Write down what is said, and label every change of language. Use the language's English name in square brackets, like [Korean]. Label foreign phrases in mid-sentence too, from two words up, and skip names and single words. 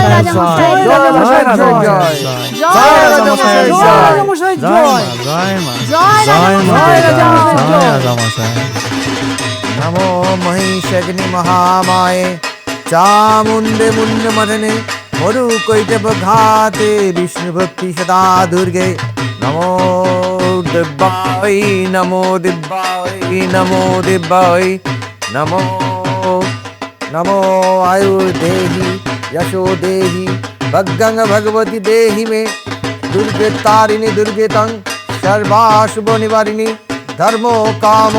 [Bangla] মশাই, রাজামশাই, জয় রাজা মশাই, জয় জয় রাজা মশাই, জয় রাজামশাই জয়, জয় মা, জয় জয় রাজামশাই জয়। রাজামশাই। [Sanskrit] নমো মহিষগ্নি মহামায়ে চামুণ্ডে মুন্ডমদনে मरु कैटभ घाते विष्णु भक्ति सदा दुर्गे नमो दिव्याय नमो दिव्याय नमो दिव्याय नमो नमो आयुर्देहि यशो देहि भग्गंग भगवती देहि मे दुर्गे तारिणी दुर्गे तं सर्वाशुभ निवारिणी धर्मो कामो